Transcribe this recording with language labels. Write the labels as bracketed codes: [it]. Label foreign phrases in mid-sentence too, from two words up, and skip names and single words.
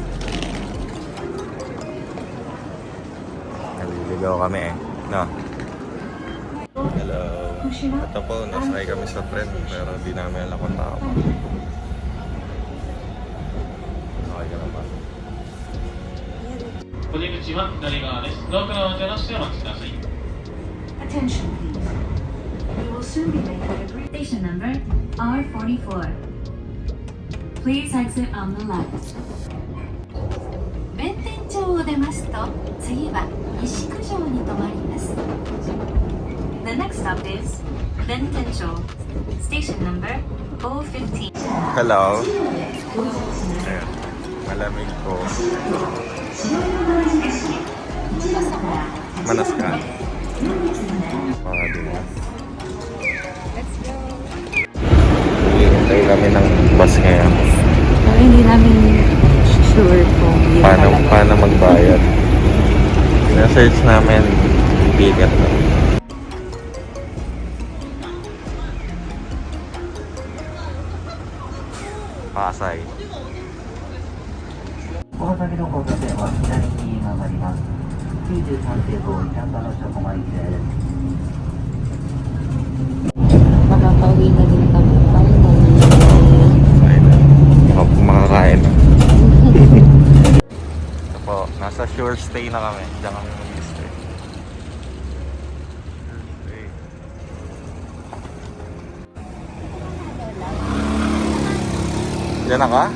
[tl] Naliligaw kami eh. No? Hello. Ito po, nasakay kami sa tren pero di namin alam kung tao pa. Okay ka na ba? [ja] お出口は左側です。ドアからお出ましてお待ちください。 [en] Attention, please. We will soon be making a brief station number R44. Please exit on the left. [ja] 弁天町を出ますと、次は西九条に停まります。 [en] The next stop is 弁天町. Station number 015. [tl] Hello. Ayan. Malamig po. Manas ka. Diba? [en] Let's go. [tl] Hihintay kami ng bus ngayon. Hindi namin sure kung yun talaga. Paano magbayad? Na-search namin yung ticket na. Pasay. [ja] この先の交差点は左に曲がります。93系統板場の直前です。 [tl] Makakauwi na din kami. Finally. Makakain na. Ito po, nasa Sure Stay na kami. Diyan kami mag-stay. Diyan na ka?